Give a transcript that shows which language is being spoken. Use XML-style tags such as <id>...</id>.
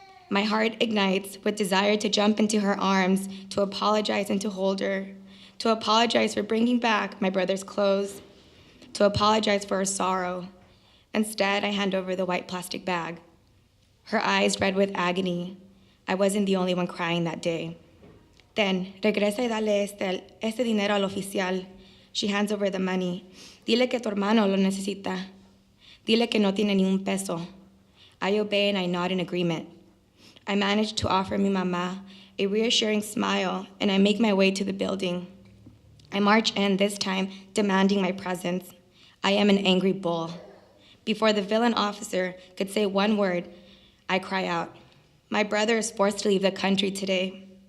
<en>My heart ignites with desire to jump into her arms, to apologize and to hold her, to apologize for bringing back my brother's clothes, to apologize for her sorrow. Instead, I hand over the white plastic bag. Her eyes red with agony. I wasn't the only one crying that day.</en> <es>Then, regresa y dale este dinero al oficial.</es> <en>She hands over the money.</en> <es>Dile que tu hermano lo necesita. Dile que no tiene ni un peso.</es> <en>I obey and I nod in agreement. I manage to offer</en> <es>mi mama</es> <en>a reassuring smile, and I make my way to the building. I march in, this time demanding my presence. I am an angry bull. Before the villain officer could say one word, I cry out, my brother is forced to leave the country today.</en>